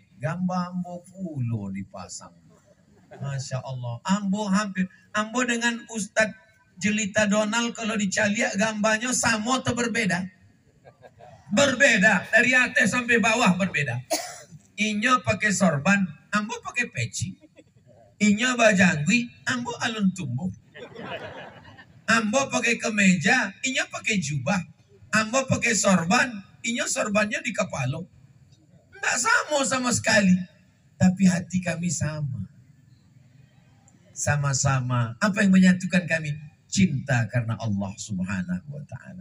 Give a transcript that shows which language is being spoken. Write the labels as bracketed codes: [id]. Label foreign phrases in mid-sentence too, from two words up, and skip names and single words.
[min] Gambar Ambo fulo dipasang. [ar] ما شاء الله. [min] Ambo dengan Ustadz Jelita Donald kalau dicaliak gambarnya sama atau berbeda? [id] Berbeda. Dari atas sampai bawah berbeda. [min] Inya pakai sorban, Ambo pakai peci. Inya bajangwi, Ambo alun tumbuh. Ambo pakai kemeja, Inya pakai jubah. Ambo pakai sorban, Inya sorbannya di kepala. [id] Tidak sama sekali. Tapi hati kami sama. Sama-sama. Apa yang menyatukan kami? Cinta karena Allah [ar] سبحانه وتعالى.